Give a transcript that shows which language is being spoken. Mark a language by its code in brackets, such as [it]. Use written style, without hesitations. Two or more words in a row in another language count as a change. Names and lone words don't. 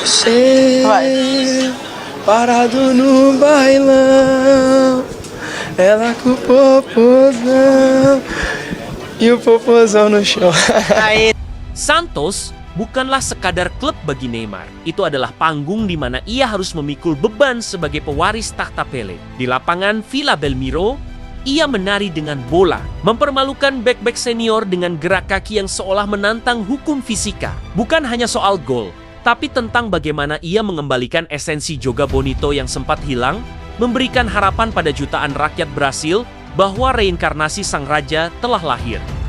[pt] Você parado no bailão, ela com o popozão e o popozão no chão. [id] Santos bukanlah sekadar klub bagi Neymar. Itu adalah panggung di mana ia harus memikul beban sebagai pewaris takhta Pele. Di lapangan Villa Belmiro, ia menari dengan bola, mempermalukan bek-bek senior dengan gerak kaki yang seolah menantang hukum fisika. Bukan hanya soal gol, tapi tentang bagaimana ia mengembalikan esensi Joga Bonito yang sempat hilang, memberikan harapan pada jutaan rakyat Brasil bahwa reinkarnasi sang raja telah lahir.